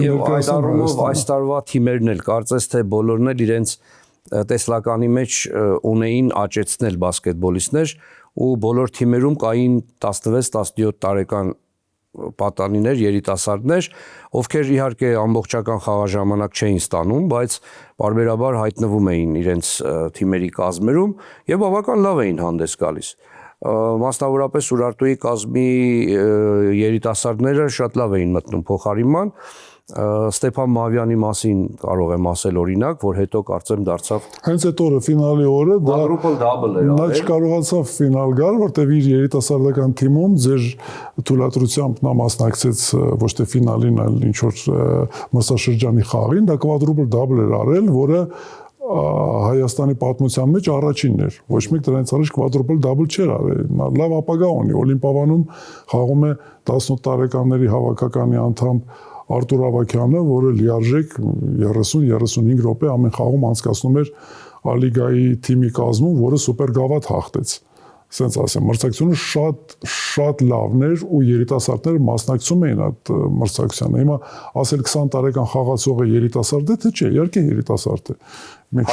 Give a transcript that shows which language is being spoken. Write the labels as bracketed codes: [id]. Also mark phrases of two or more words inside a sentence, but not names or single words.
[hy] կներկայացնեն այս տարվա թիմերն էլ կարծես թե բոլորն էլ իրենց տեսլականի մեջ ունեին աճեցնել բասկետբոլիստներ ու բոլոր թիմերում կային 16-17 տարեկան պատանիներ, երիտասարդներ, ովքեր իհարկե ամբողջական խաղաժամանակ չէին ստանում, բայց բարբերաբար հայտնվում էին իրենց թիմերի կազմերում եւ բավական լավ էին հանդես գալիս։ Մասնավորապես Ուրարտուի կազմի երիտասարդները շատ լավ էին մտնում փոխարինման։ Ստեփան Մավյանի մասին կարող եմ ասել օրինակ, որ հետո կարծեմ դարձավ հենց այդ օրը ֆինալի օրը [en] quadruple double էր [hy] նա չկարողացավ ֆինալ գալ, որտեղ իր երիտասարդական թիմում ձեր թույլատրությամբ նա մասնակցեց ոչ թե ֆինալին, այլ ինչ որ մրցաշրջանի խաղին, դա [en] quadruple double [hy] էր արել, որը Հայաստանի պատմության մեջ առաջինն էր։ Ոչ մեկ դրանից առաջ [en] quadruple double [hy] չէր արել։ Նա լավ ապագա ունի, Օլիմպիադանում խաղում է 18 տարեկանների հավաքականի անդամ Արտուր Ավագյանը, որը լիարժեք 30-35 րոպե ամեն խաղում անցկացնում էր ալիգայի թիմի կազմում, որը սուպեր գավաթ հաղթեց։ Սենց ասեմ, մրցակցությունը շատ լավն էր ու երիտասարդները մասնակցում էին այդ մրցակցությանը։ Հիմա ասել 20 տարեկան խաղացողը երիտասարդ է, թե չէ, իհարկե երիտասարդ է։ Մենք